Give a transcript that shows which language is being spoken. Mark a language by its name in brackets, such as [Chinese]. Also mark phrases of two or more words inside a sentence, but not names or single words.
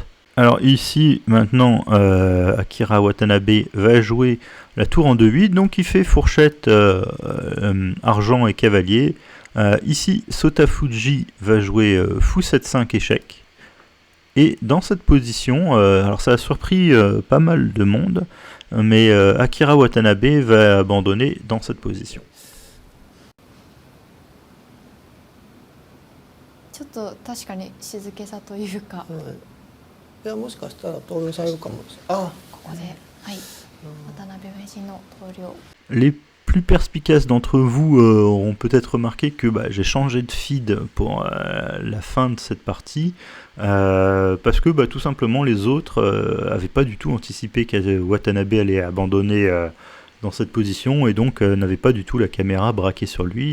[French] Alors ici, maintenant, Akira Watanabe va jouer la tour en 2-8, donc il fait fourchette, argent et cavalier. Ici, Sotafuji va jouer fou 7-5 échec. Et dans cette position, alors ça a surpris pas mal de monde, mais Akira Watanabe va abandonner dans cette position. [Japanese] ちょっと確かに静けさというか、いやもしかしたら投了されるかもしれない。あ、ここで、はい、渡辺名人の投了。 [French] Les plus perspicaces d'entre vous auront peut-être remarqué que j'ai changé de feed pour la fin de cette partie, parce que tout simplement les autres n'avaient pas du tout anticipé que Watanabe allait abandonner dans cette position, et donc n'avaient pas du tout la caméra braquée sur lui.